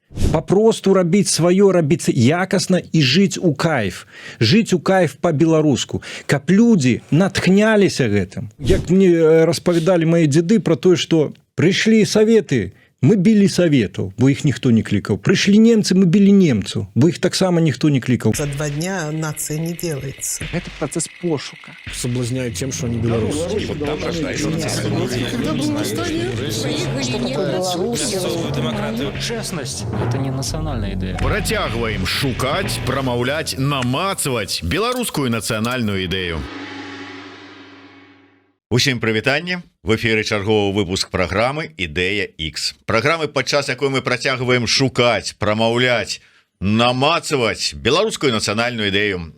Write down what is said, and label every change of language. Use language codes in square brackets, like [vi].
[be] Папросту рабіць сваё, рабіць якасна і жыць у кайф. Жыць у кайф па-беларуску. Каб людзі натхняліся гэтым. Як мне распавядалі мае дзеды пра тое, што прыйшлі саветы, мы білі саветаў, бо іх ніхто не клікаў. Прыйшлі немцы, мы білі немцаў, бо іх таксама ніхто не клікаў. [ru] За 2 дня нация не делается. Это процесс пошука. Соблазняют тем, что они белорусы. Честность – это не национальная идея. [be] Працягваем шукаць, прамаўляць, намацваць беларускую нацыянальную ідэю. Усім прывітанне. В эфіры чарговы выпуск праграмы «Ідэя X». Праграмы, падчас якой мы працягваем шукаць, прамаўляць, намацаваць беларускую нацыянальную ідэю.